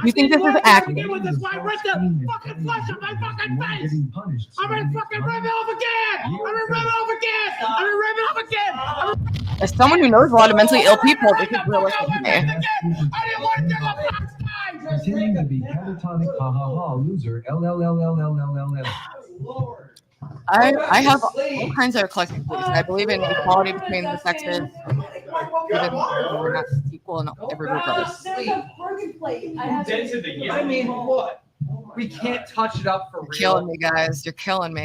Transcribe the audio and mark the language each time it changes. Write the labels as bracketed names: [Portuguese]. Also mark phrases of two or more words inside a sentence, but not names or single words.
[English] You think this is acting? With this white rip the fucking flesh of my fucking face! I'm gonna fucking rip it off again! I'm gonna rip it off again! I'm gonna rip it off again! As someone who knows a lot of mentally ill people, this is realistic to me. I didn't want to give a fuck! Pretending to be catatonic, ha ha ha, loser, LLLLLLLL. I have all kinds of eclectic beliefs. I believe in equality between the sexes, even though we're not equal in every regard. I mean, what? We can't touch it up for real. Killing me, guys. You're killing me.